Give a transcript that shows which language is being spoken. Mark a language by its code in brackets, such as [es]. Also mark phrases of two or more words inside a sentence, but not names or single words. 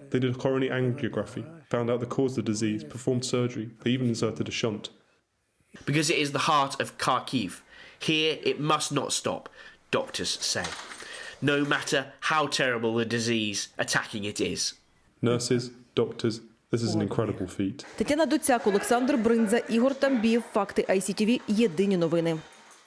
[en] They did a coronary angiography, found out the cause of the disease, performed surgery. They even inserted a shunt. Because it is the heart of Kharkiv. Here it must not stop, doctors say, no matter how terrible the disease attacking it is. Nurses, doctors, this is an incredible feat. [uk] Тетяна Доцяк, Олександр Бринза, Ігор Тамбієв. Факти ICTV. Єдині новини.